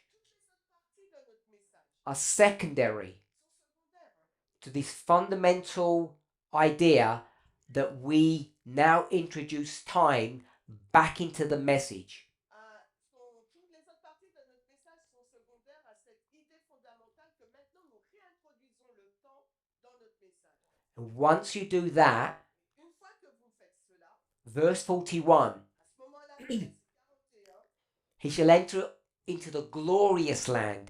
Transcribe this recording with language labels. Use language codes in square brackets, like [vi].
[fr] toutes les autres parties de notre message [en] are secondary [fr] sont secondaires [en] to this fundamental idea that we now introduce time back into the message. [fr] toutes les autres parties de notre message sont secondaires à cette idée fondamentale que maintenant nous réintroduisons le temps dans notre message. [en] And once you do that, [fr] Une fois que vous faites cela, [en] verse 41, [fr] à ce moment-là, le verset 41, [en] he shall enter into the glorious land.